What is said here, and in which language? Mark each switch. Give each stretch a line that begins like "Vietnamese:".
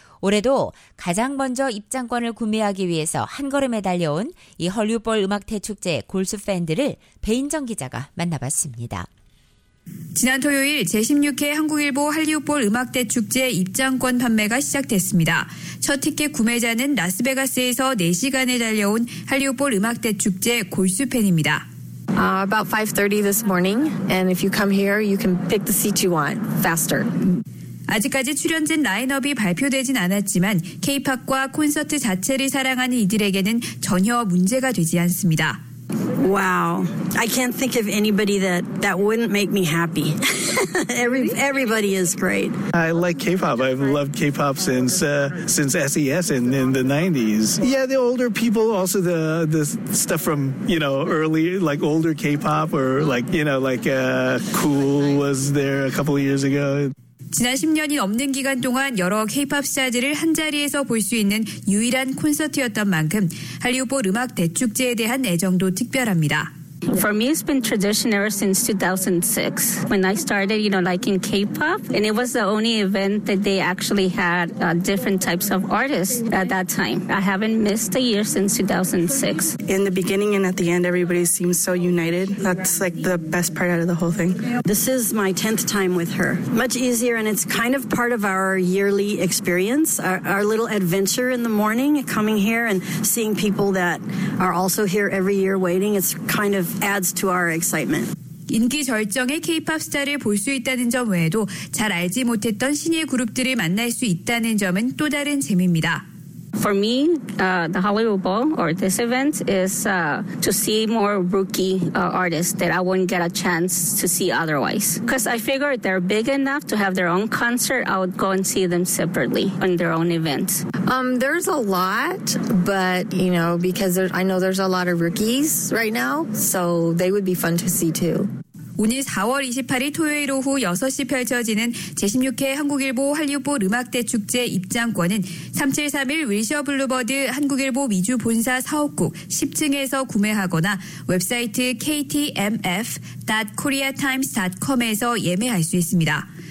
Korean: 올해도 가장 먼저 입장권을 구매하기 위해서 한 걸음에 달려온 이 헐리우드볼 음악대축제 골수 팬들을 배인정 기자가 만나봤습니다. 지난 토요일 제16회 한국일보 할리우드볼 음악대축제 입장권 판매가 시작됐습니다. 첫 티켓 구매자는 라스베가스에서 4시간을 달려온 할리우드볼 음악대축제 골수 팬입니다.
English: About 5:30 this morning, and if you come here, you can pick the seat you want faster.
Korean: 아직까지 출연진 라인업이 발표되진 않았지만 K-pop과 콘서트 자체를 사랑하는 이들에게는 전혀 문제가 되지 않습니다.
English: Wow, I can't think of anybody that wouldn't make me happy. Everybody is great. I like K-pop. I've loved K-pop since SES in the 90s. Yeah, the older people, also the stuff from, you know, early, like older K-pop or like, you know, like Cool was there a couple of years ago.
Korean: 지난 10년이 넘는 기간 동안 여러 K-POP 스타들을 한자리에서 볼 수 있는 유일한 콘서트였던 만큼 할리우드볼 음악 대축제에 대한 애정도 특별합니다.
English: For me, it's been tradition ever since 2006 when I started, you know, liking K-pop. And it was the only event that they actually had different types of artists at that time. I haven't missed a year since 2006. In the beginning and at the end, everybody seems so united. That's like the best part out of the whole thing. This is my 10th time with her. Much easier, and it's kind of part of our yearly experience, our little adventure in the morning, coming here and seeing people that are also here every year waiting. It's kind of adds to our excitement.
Korean: 인기 절정의 K-pop 스타를 볼 수 있다는 점 외에도 잘 알지 못했던 신예 그룹들을 만날 수 있다는 점은 또 다른 재미입니다.
English: For me, the Hollywood Bowl or this event is to see more rookie artists that I wouldn't get a chance to see otherwise. Because I figure they're big enough to have their own concert, I would go and see them separately on their own events. There's a lot, but, you know, because I know there's a lot of rookies right now, so they would be fun to see too.
Korean: 오늘 4월 28일 토요일 오후 6시 펼쳐지는 제16회 한국일보 할리우드볼 음악대축제 입장권은 3731 윌셔 블루버드 한국일보 미주 본사 사업국 10층에서 구매하거나 웹사이트 ktmf.koreatimes.com에서 예매할 수 있습니다.